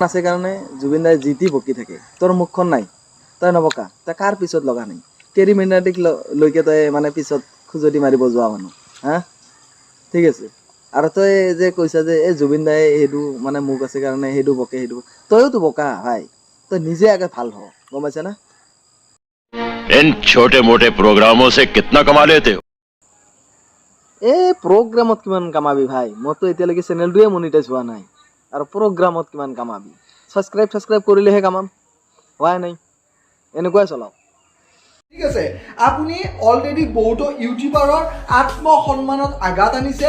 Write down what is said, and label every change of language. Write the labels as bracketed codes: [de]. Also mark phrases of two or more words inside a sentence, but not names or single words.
[as] আছে কাৰণে জুবিন দাই যি টি বকি থাকে তোৰ মুখখন নাই তই নবকা তই কাৰ পিছত লগা নাই কেৰি মিনাটিক লৈকে তই মানে পিছত খুজতি মাৰিব যোৱা মানুহ হা ঠিক আছে আৰু তই যে কৈছা যে এই জুবিন দাই সেইটো মানে মুখ আছে কাৰণে সেইটো বকে সেইটো তইওতো বকা ভাই তই নিজে আগে ভাল হ গম পাইছা না [hi] इन छोटे मोटे प्रोग्रामों से कितना कमा लेते हो [as] এই প্ৰগ্ৰামত কিমান কামাবি ভাই মইতো এতিয়ালৈকে চেনেলটোৱে মনিটাইজ হোৱা নাই আৰু প্ৰগ্ৰামত কিমান কামাবি ছাবস্ক্ৰাইব কৰিলেহে কামাম হোৱাই নাই এনেকুৱাই চলাও ঠিক আছে, আপুনি অলৰেডি বহুতো ইউটিউবাৰৰ আত্মসন্মানত আঘাত আনিছে।